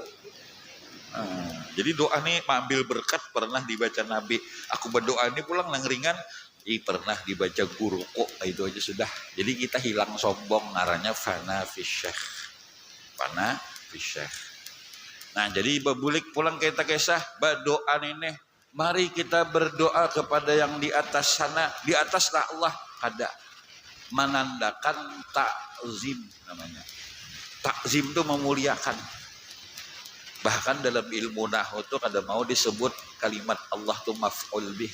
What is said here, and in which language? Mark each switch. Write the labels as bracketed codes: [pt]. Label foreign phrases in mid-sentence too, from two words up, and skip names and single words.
[id] Jadi doa nih mengambil berkat pernah dibaca Nabi. [bjn] Aku berdoa ini pulang nang ringan. Pernah dibaca guru kok itu aja sudah. Jadi kita hilang sombong ngarannya [ar] فناء في الشيخ. فناء في الشيخ. [bjn] Nah jadi babulik pulang kita kisah berdoa ini. [id] Mari kita berdoa kepada yang di atas sana. Di atas Allah ada. Menandakan takzim namanya. Takzim itu memuliakan. [bjn] Bahkan dalam ilmu nahwu itu kada mau disebut kalimat Allah itu [ar] مفعول به.